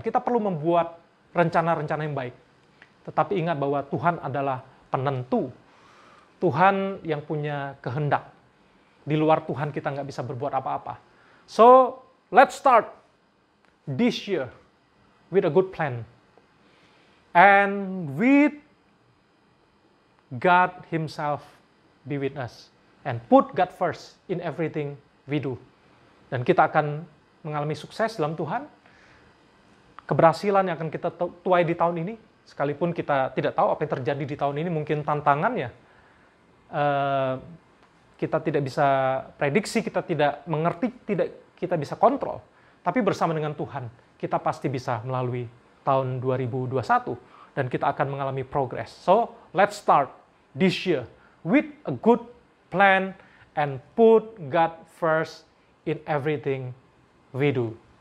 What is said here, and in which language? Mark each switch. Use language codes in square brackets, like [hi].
[id] Kita perlu membuat rencana-rencana yang baik. Tetapi ingat bahwa Tuhan adalah penentu. Tuhan yang punya kehendak. Di luar Tuhan kita nggak bisa berbuat apa-apa. [en] So, let's start this year with a good plan. And with God Himself be with us. And put God first in everything we do. [id] Dan kita akan mengalami sukses dalam Tuhan. Keberhasilan yang akan kita tuai di tahun ini. Sekalipun kita tidak tahu apa yang terjadi di tahun ini, mungkin tantangannya kita tidak bisa prediksi, kita tidak mengerti, tidak kita bisa kontrol. Tapi bersama dengan Tuhan, kita pasti bisa melalui tahun 2021 dan kita akan mengalami progress. [en] So, let's start this year with a good plan and put God first in everything we do.